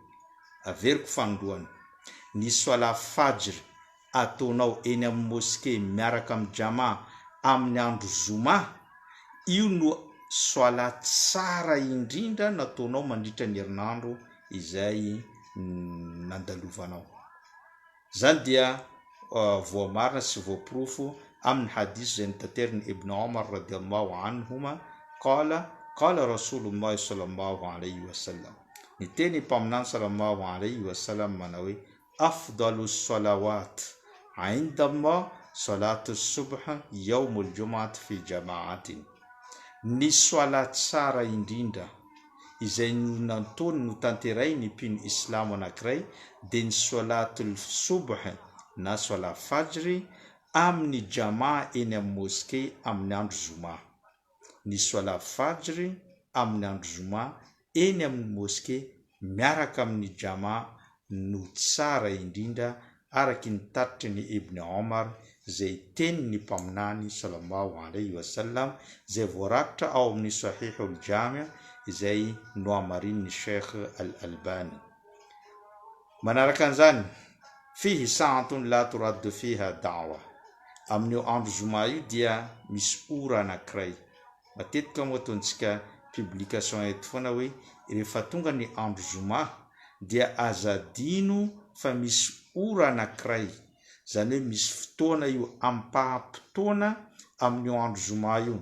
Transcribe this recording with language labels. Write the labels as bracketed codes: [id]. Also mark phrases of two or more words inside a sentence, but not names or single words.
[mg] Averiko fandohany, ny sola fajry ataonao eny amin'ny moské miaraka amin'ny jama amin'ny andro zoma, io no sola tsara indrindra nataonao mandritra ny herinandro izay nandalovanao. Zany dia voamarina sy voaporofo amin'ny hadisy zay nitateriny Ibn Omar [ar] رضي الله عنهما قال رسول الله صلى الله عليه وسلم, [mg] ny teny mpaminany [ar] صلى الله عليه وسلم [mg] manao hoe [ar] أفضل الصلوات عند الله صلاة الصبح يوم الجمعة في جماعة. [mg] Ny sola tsara indrindra izay nataony no tanteray ny mpino islamo anankiray dia ny [ar] صلاة الصبح [mg] na sola fajry amin'ny jama eny amin'ny moské amin'ny andro zoma. Ny sola fajry amin'ny andro zoma eny amin'ny moské miaraka amin'ny jama no tsara indrindra araky ny tatitry ny Ibn Omar zay teny ny mpaminany [ar] صلى الله عليه وسلم [mg] zay voarakitra ao amin'ny [ar] صحيح الجامع' [mg] izay noamarin'ny Sheikh al-Albani. Manaraka an'izany, [ar] فيه ساعة لا ترد فيها دعوة. [mg] Amin'ny andro zoma io dia misy ora anankiray. Matetika moa ataontsika publication eto foana hoe rehefa tonga ny andro zoma dia azadino fa misy ora anankiray. Zany hoe misy fotoana io ampaham-potoana amin'ny andro zoma io.